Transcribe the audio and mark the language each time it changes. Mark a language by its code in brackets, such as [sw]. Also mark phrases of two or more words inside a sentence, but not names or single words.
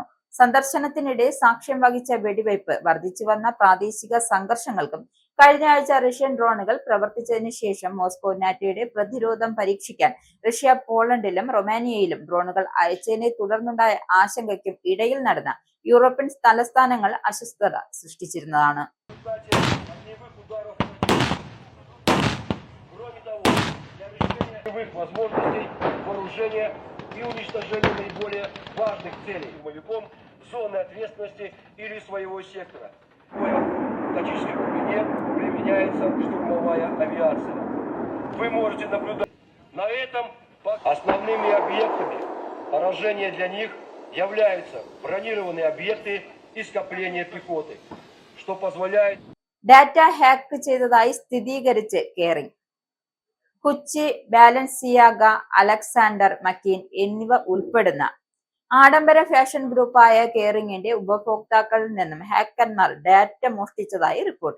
[ml] സന്ദർശനത്തിനിടെ സാക്ഷ്യം വഹിച്ച വെടിവയ്പ്, വർദ്ധിച്ചു വന്ന പ്രാദേശിക സംഘർഷങ്ങൾക്കും കഴിഞ്ഞ ആഴ്ച റഷ്യൻ ഡ്രോണുകൾ പ്രവർത്തിച്ചതിനു ശേഷം മോസ്കോ നാറ്റോയുടെ പ്രതിരോധം പരീക്ഷിക്കാൻ റഷ്യ പോളണ്ടിലും റൊമാനിയയിലും ഡ്രോണുകൾ അയച്ചതിനെ തുടർന്നുണ്ടായ ആശങ്കയ്ക്കും ഇടയിൽ നടന്ന യൂറോപ്യൻ തലസ്ഥാനങ്ങൾ അസ്വസ്ഥത സൃഷ്ടിച്ചിരുന്നതാണ്. [ru] возможностей вооружения и уничтожения наиболее важных целей штурмовиком зоны ответственности или своего сектора. В тактической глубине применяется штурмовая авиация. Вы можете наблюдать на этом основными объектами поражения для них являются бронированные объекты и скопления пехоты, что позволяет [ml] ഡാറ്റ ഹാക്ക് ചെയ്തതായി സ്ഥിരീകരിച്ച് കെയറിംഗ്. കൊച്ചി, ബാലൻസിയാഗ, അലക്സാണ്ടർ മക്കീൻ എന്നിവ ഉൾപ്പെടുന്ന ആഡംബര ഫാഷൻ ഗ്രൂപ്പായ കെയറിംഗിന്റെ ഉപഭോക്താക്കളിൽ നിന്നും ഹാക്കർമാർ ഡാറ്റ മോഷ്ടിച്ചതായി റിപ്പോർട്ട്.